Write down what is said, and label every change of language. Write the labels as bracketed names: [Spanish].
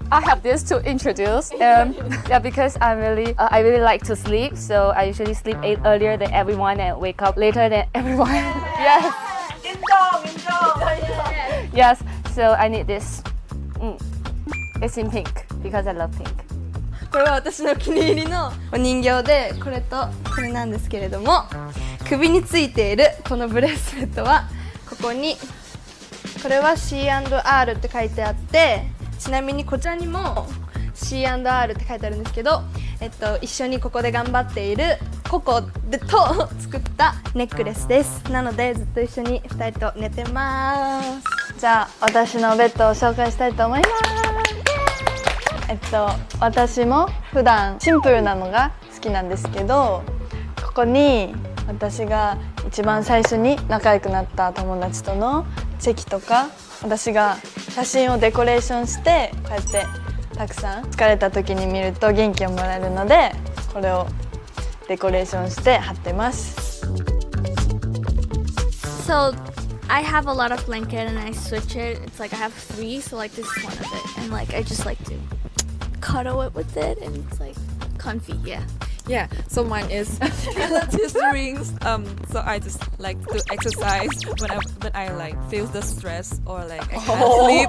[English] I have this to introduce. Yeah, because I really like to sleep. So I usually sleep earlier than everyone and wake up later than everyone. Yes. Yes. So I need this. It's in pink because I love pink. [Japanese] これは私のお気に入りのお人形で、これとこれなんですけれども、首についているこのブレスレットはここに、これは C&R って書いてあって、ちなみにこちらにも C&R って書いてあるんですけど、一緒にここで頑張っているココと作ったネックレスです。なのでずっと一緒に2人と寝てます。じゃあ私のベッドを紹介したいと思います。私も普段シンプルなのが好きなんですけど、ここに私が一番最初に仲良くなった友達とのチェキとか、私が写真をデコレーションしてこうやってたくさん疲れた時に見ると元気をもらえるので、これをデコレーションして貼ってます。 [English] So I have a lot of blanket and I switch it. It's like I have 3, so like this is one of it, and like I just like to cuddle it with it, and it's like comfy. Yeah. Yeah, so mine is pilates rings. So I just like to exercise when I like feel the stress or like I can't sleep.